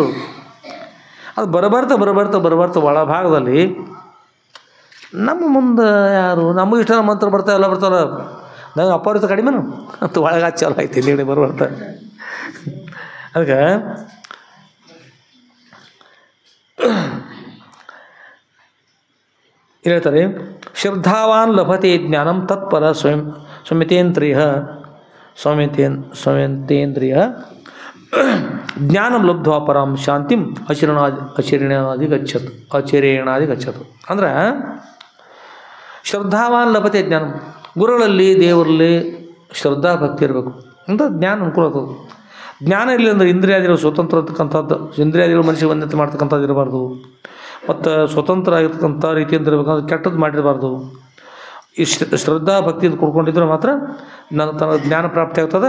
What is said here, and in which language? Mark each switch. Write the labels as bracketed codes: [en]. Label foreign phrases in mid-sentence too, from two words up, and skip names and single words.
[kn] ಅದು ಬರಬರ್ತಾ ಒಳಭಾಗದಲ್ಲಿ ನಮ್ಮ ಮುಂದೆ ಯಾರು ನಮಗೆ ಇಷ್ಟ ಮಂತ್ರ ಎಲ್ಲ ಬರ್ತಾವಲ್ಲ, ನಂಗೆ ಅಪ್ಪರಿತ ಕಡಿಮೆನು ಅಂತ ಒಳಗೆ ಚಾಲು ಆಯ್ತು ಇಲ್ಲಿ ಬರ್ಬರ್ತ. ಅದಕ್ಕೆ ಹೇಳ್ತಾರೆ, [sa] ಶ್ರದ್ಧಾವಾನ್ ಲಭತೆ ಜ್ಞಾನಂ ತತ್ಪರ ಸೌಮ್ಯತೇಂದ್ರಿಯ ಜ್ಞಾನಂ ಲಬ್ಧ್ವಾ ಪರಂ ಶಾಂತಿಂ ಅಚಿರೇಣಾದಿ ಗಚ್ಚತು. ಅಂದ್ರೆ ಶ್ರದ್ಧಾವಾನ್ ಲಭತೆ ಜ್ಞಾನಂ, [kn] ಗುರುಗಳಲ್ಲಿ ದೇವರಲ್ಲಿ ಶ್ರದ್ಧಾ ಭಕ್ತಿ ಇರಬೇಕು ಅಂತ ಜ್ಞಾನ ಅನುಕೂಲ ಆಗ್ತದೆ. ಜ್ಞಾನ ಇರಲಿ ಅಂದರೆ ಇಂದ್ರಿಯಾದಿಗಳು ಸ್ವತಂತ್ರ ಇರ್ತಕ್ಕಂಥದ್ದು, ಇಂದ್ರಿಯಾದಿಗಳು ಮನುಷ್ಯ ವಂದನೆ ಮಾಡ್ತಕ್ಕಂಥದ್ದು ಇರಬಾರ್ದು. ಮತ್ತು ಸ್ವತಂತ್ರ ಆಗಿರ್ತಕ್ಕಂಥ ರೀತಿಯಿಂದ ಇರಬೇಕಂದ್ರೆ ಕೆಟ್ಟದ್ದು ಮಾಡಿರಬಾರ್ದು. ಈ ಶ್ರದ್ಧಾ ಭಕ್ತಿಯಿಂದ ಕೊಡ್ಕೊಂಡಿದ್ರೆ ಮಾತ್ರ ತನ್ನ ಜ್ಞಾನ ಪ್ರಾಪ್ತಿ ಆಗ್ತದೆ.